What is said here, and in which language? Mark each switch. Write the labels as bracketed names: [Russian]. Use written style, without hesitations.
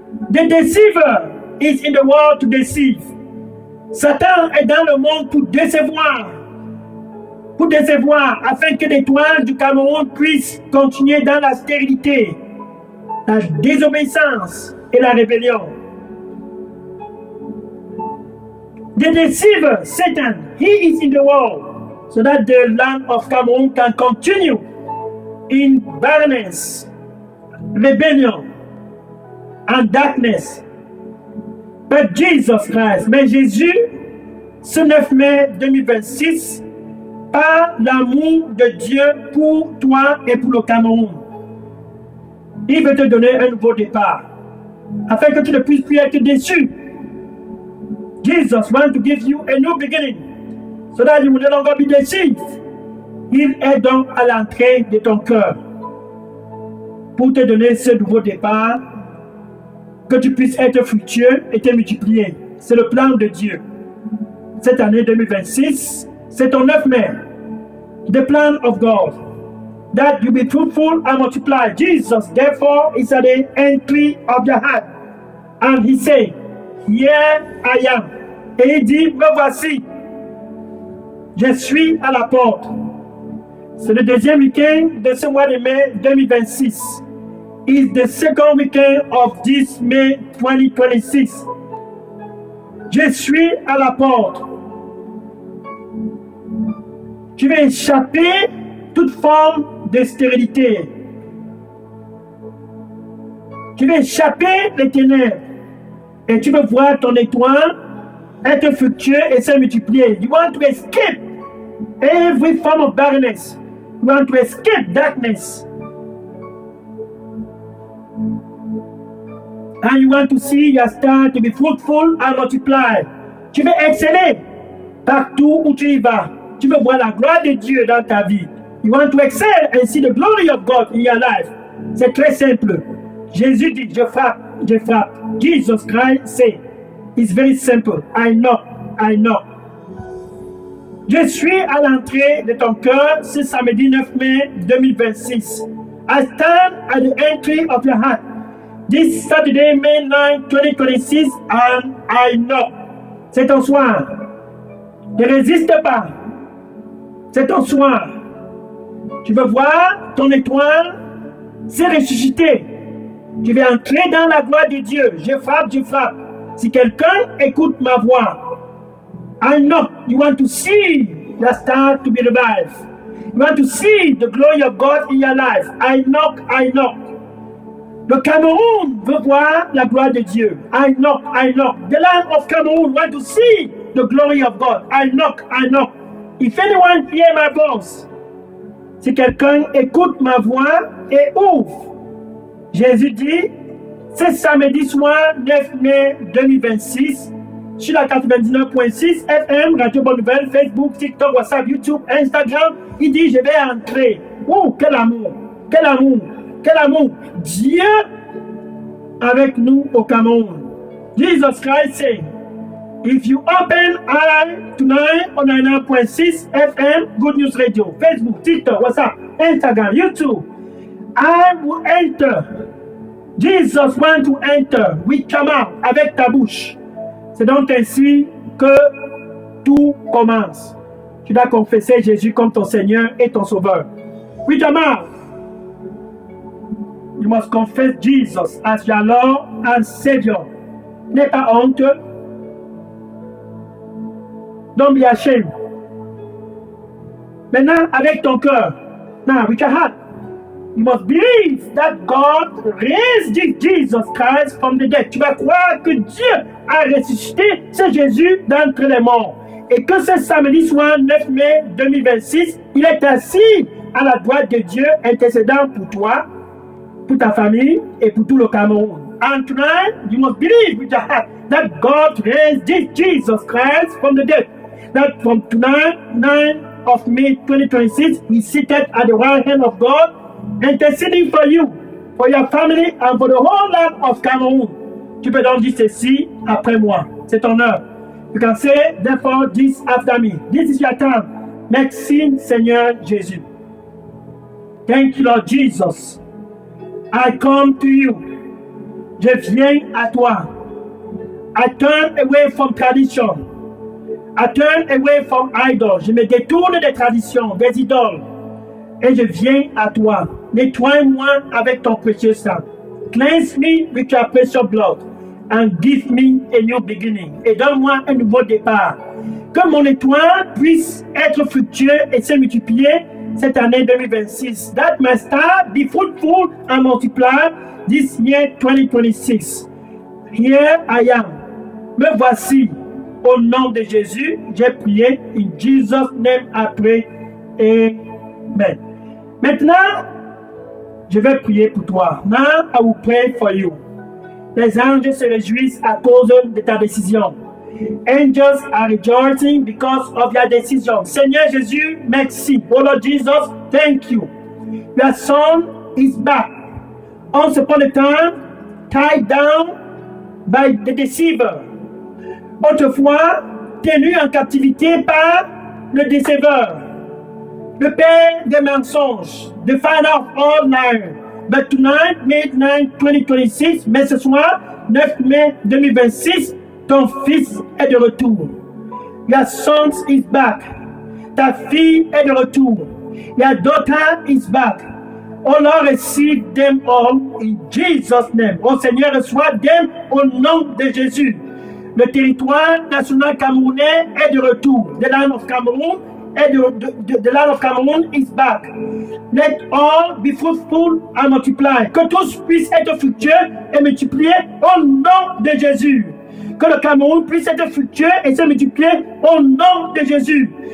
[English] The deceiver is in the world to deceive. [French] Satan est dans le monde pour décevoir. Pour décevoir, afin que l'étoile du Cameroun puisse continuer dans la stérilité, la désobéissance et la rébellion. [English] The deceiver, Satan, he is in the world, so that the land of Cameroon can continue in barrenness, rebellion, and darkness. But Jesus Christ, [French] mais Jésus, ce 9 mai 2026, par l'amour de Dieu pour toi et pour le Cameroun, il veut te donner un nouveau départ, afin que tu ne puisses plus être déçu. [English] Jesus wants to give you a new beginning, so that you will no longer be deceived. [French] Il est donc à l'entrée de ton cœur, pour te donner ce nouveau départ, que tu puisses être fructueux et te multiplier. C'est le plan de Dieu. Cette année 2026, c'est ton 9 mai. [English] The plan of God. That you be fruitful and multiply. Jesus, therefore, is at the entry of the heart. And he said, Here I am. [French] Et il dit, me voici. Je suis à la porte. C'est le deuxième week-end de ce mois de mai 2026. [English] It's the second weekend of this May 2026. [French] Je suis à la porte. Tu veux échapper toute forme de stérilité. Tu veux échapper les ténèbres. Et tu veux voir ton étoile être fructueux et se multiplier. [English] You want to escape every form of barrenness. You want to escape darkness. And you want to see your star to be fruitful and multiply. [French] Tu veux exceller partout où tu y vas. Tu veux voir la gloire de Dieu dans ta vie. [English] You want to excel and see the glory of God in your life. [French] C'est très simple. Jésus dit, je frappe, je frappe. [English] Jesus Christ say, it's very simple. I knock, I knock. [French] Je suis à l'entrée de ton cœur ce samedi 9 mai 2026. [English] I stand at the entry of your heart. This Saturday, May 9, 2026, and I knock. [French] C'est ton soir. Ne résiste pas. C'est ton soir. Tu veux voir ton étoile se ressusciter. Je vais entrer dans la gloire de Dieu. Je frappe, je frappe. Si quelqu'un écoute ma voix, [English] I knock. You want to see the star to be revived. You want to see the glory of God in your life. I knock, I knock. [French] Le Cameroun veut voir la gloire de Dieu. [English] I knock, I knock. The land of Cameroon want to see the glory of God. I knock, I knock. If anyone hear my voice, [French] si quelqu'un écoute ma voix et ouvre, Jésus dit, c'est samedi soir 9 mai 2026, sur la 99.6 FM, Radio Bonne Nouvelle, Facebook, TikTok, WhatsApp, YouTube, Instagram. Il dit, je vais entrer. Oh, quel amour, quel amour, quel amour. Dieu avec nous au Cameroun. [English] Jesus Christ said, if you open eye tonight on 99.6 FM, Good News Radio, Facebook, TikTok, WhatsApp, Instagram, YouTube, I will enter. Jesus want to enter. We come out [French] avec ta bouche. C'est donc ainsi que tout commence. Tu dois confesser Jésus comme ton Seigneur et ton Sauveur. [English] With your mouth, you must confess Jesus as your Lord and Savior. [French] N'aie pas honte. [English] Don't be ashamed. [French] Maintenant, avec ton cœur. [English] Now, with your heart. You must believe that God raised Jesus Christ from the dead. [French] Tu vas croire que Dieu a ressuscité ce Jésus d'entre les morts. Et que ce samedi soir 9 mai 2026, il est assis à la droite de Dieu, intercédant pour toi, pour ta famille et pour tout le Cameroun. [English] And tonight, you must believe with your heart that God raised Jesus Christ from the dead. That from tonight, 9 of May 2026, He's seated at the right hand of God, interceding for you, for your family, and for the whole land of Cameroon. [French] Tu peux donc dire ceci après moi. C'est ton heure. [English] You can say, therefore, this after me. This is your time. [French] Merci, Seigneur Jésus. [English] Thank you, Lord Jesus. I come to you. [French] Je viens à toi. [English] I turn away from tradition. I turn away from idols. [French] Je me détourne des traditions, des idoles. Et je viens à toi. Nettoie-moi avec ton précieux sang. [English] Cleanse me with your precious blood. And give me a new beginning. [French] Et donne-moi un nouveau départ. Que mon étoile puisse être fructueux et se multiplier cette année 2026. [English] That my star be fruitful and multiply this year 2026. Here I am. [French] Me voici. Au nom de Jésus, j'ai prié. [English] In Jesus' name I pray. Amen. [French] Maintenant, je vais prier pour toi. [English] Now I will pray for you. [French] Les anges se réjouissent à cause de ta décision. [English] Angels are rejoicing because of your decision. [French] Seigneur Jésus, merci. [English] Oh Lord Jesus, thank you. Your son is back. Once upon a time, tied down by the deceiver. [French] Autrefois, tenu en captivité par le déceveur, le père des mensonges, [English] the father of all liars. But tonight, May 9, 2026, [French] mais ce soir, 9 mai 2026, ton fils est de retour. [English] Your son is back. [French] Ta fille est de retour. [English] Your daughter is back. Oh Lord, receive them all in Jesus' name. [French] Oh Seigneur, reçois [English] them [French] au nom de Jésus. Le territoire national camerounais est de retour. [English] The land of Cameroon the land of Cameroon is back. Let all be fruitful and multiply. [French] Que tous puissent être fructueux et multipliés au nom de Jésus. Que le Cameroun puisse être fructueux et se multiplier au nom de Jésus.